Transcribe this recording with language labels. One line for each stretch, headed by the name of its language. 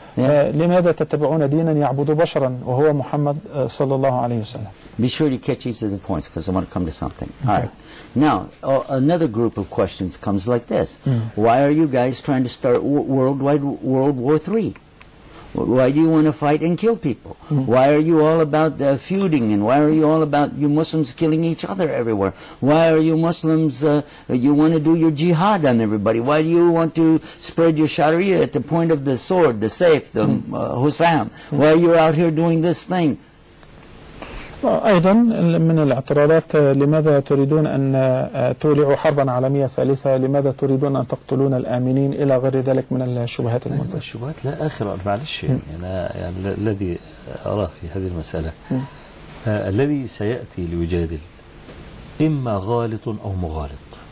Arabic: لماذا تتبعون دينا يعبد بشرا وهو محمد صلى الله عليه وسلم.
English: Be sure you catch these points because I want to come to something. All right. Now, another group of questions comes like this. Why are you guys trying to start World War III? Why do you want to fight and kill people? Why are you all about feuding, and why are you all about you Muslims killing each other everywhere? Why are you Muslims, you want to do your jihad on everybody? Why do you want to spread your sharia at the point of the sword, the saif, the husam? Why are you out here doing this thing?
Arabic: أيضا من الاعتراضات: لماذا تريدون أن تولعوا حربا عالمية ثالثة؟ لماذا تريدون أن تقتلون الآمنين؟ إلى غير ذلك من الشبهات المنتشرة. الشبهات لا آخر، معلش يعني الذي أرى في هذه المسألة الذي سيأتي ليجادل إما غالط أو مغالط.